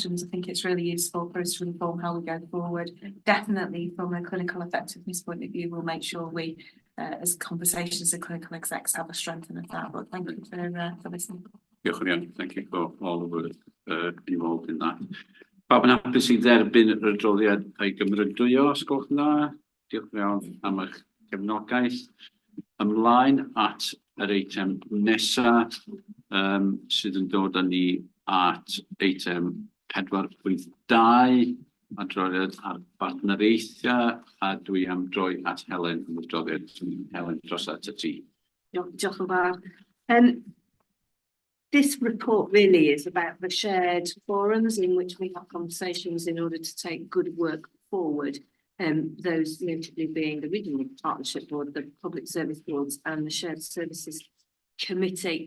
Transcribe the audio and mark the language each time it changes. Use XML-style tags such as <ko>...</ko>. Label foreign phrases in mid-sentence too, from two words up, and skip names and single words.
<en>I think it's really useful for us to inform how we go forward. Definitely from a clinical effectiveness point of view, we'll make sure we, as conversations and clinical execs, have a strengthening of that. But thank you for listening. Thank you for all the work involved in that.</en> <cy>Pawb yn hapus i dderbyn yr adroddiad a'i gymrydwyo, os gwelwch yn dda. Diolch yn fawr am eich gefnogaeth. Ymlaen at yr eitem nesa sydd yn dod â ni at eitem 4.2, adroddiad ar bartneriaethau, a dwi am droi at Helen yn y adroddiad. Helen, dros at y ti. Diolch yn fawr.</cy> <en>This report really is about the shared forums in which we have conversations in order to take good work forward. Those notably being the Regional Partnership Board, the Public Service Boards and the Shared Services Committee.</en>